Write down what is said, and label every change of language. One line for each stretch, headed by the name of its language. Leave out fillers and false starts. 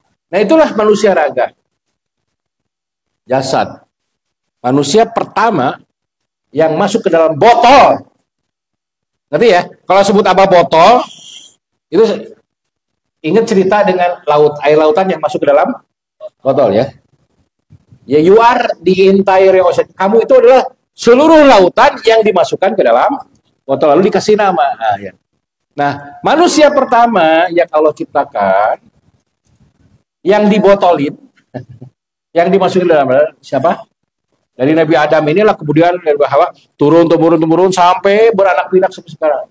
Indonesian: Nah, itulah manusia raga. Jasad. Manusia pertama yang masuk ke dalam botol. Ngerti ya? Kalau sebut apa botol, itu ingat cerita dengan air lautan yang masuk ke dalam botol ya.
English: Ya, you are the entire ocean.
Indonesian: Kamu itu adalah seluruh lautan yang dimasukkan ke dalam botol lalu dikasih nama. Nah, manusia pertama yang Allah ciptakan yang dibotolin, yang dimasukin ke dalam siapa? Dari Nabi Adam inilah kemudian dari Hawa turun sampai beranak pinak sampai sekarang.